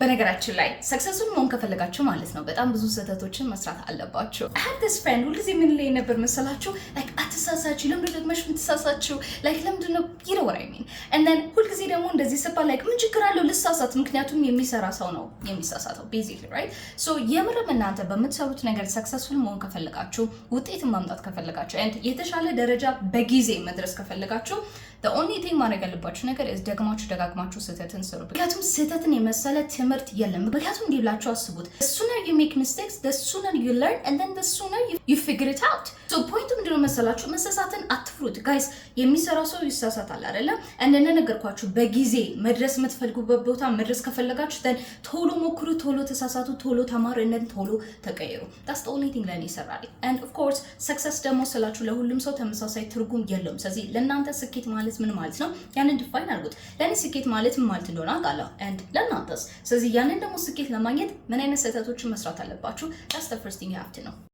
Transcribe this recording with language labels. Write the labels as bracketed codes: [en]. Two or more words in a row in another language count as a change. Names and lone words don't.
[am] በነገራችን ላይ ሰክሰስፉል መሆን ከፈለጋችሁ ማለት ነው በጣም ብዙ ስህተቶችን መስራት አለባችሁ። [en] I had this friend [am] ሁልጊዜ ምን ላይ ነበር መሰላችሁ like አትሳሳችሁ ለምን ደግመሽ ምትሳሳችሁ like ለምንድን ነው [en] you know what I mean and then [am] ሁልጊዜ ደግሞ እንደዚህ ሲባል like ምን ችግር አለው ልሳሳት ምክንያቱም የሚሰራ ሰው ነው የሚሳሳተው [en] basically right so [am] የምርም እናንተ በምትሰሩት ነገር ሰክሰስፉል መሆን ከፈለጋችሁ ውጤትን ማምጣት ከፈለጋችሁ and የተሻለ ደረጃ በጊዜ መድረስ ከፈለጋችሁ [en] the only thing [am] ማድረግ ያለባችሁ ነገር is ደጋግማችሁ ስህተትን ስሩ። ምክንያቱም ስህተትን የመሰለ ትምህርት የለም። ምክንያቱም እንዲብላችሁ አስቡት [en] the sooner you make mistakes the sooner you learn and then the sooner you figure it out [am] so point ምንድነው መሰላችሁ መሳሳትን አትፍሩት guys የሚሰራ ሰው ይሳሳታል አይደለ እንደነገርኳችሁ በጊዜ መድረስ የምትፈልጉበት ቦታ መድረስ ከፈለጋችሁ then ቶሎ ሞክሩ ቶሎ ተሳሳቱ ቶሎ ተማሩ [en] and then [am] ቶሎ ተቀየሩ [en] that's the only thing [am] ለኔ ይሰራል [en] and of course success [am] ደግሞ ስላችሁ ለሁሉም ሰው ተመሳሳይ ትርጉም የለውም ስለዚህ ለእናንተ ስኬት ማለት ምን ማለት ነው ያንን ዲፋይን አድርጉት ለኔ ስኬት ማለት ምን ማለት እንደሆነ አውቃለሁ and ለእናንተስ ስለዚህ ያንን ደግሞ ስኬት ለማግኘት ምን አይነት ስህተቶችን መስራት አለባችሁ [en] that's the first thing you have to know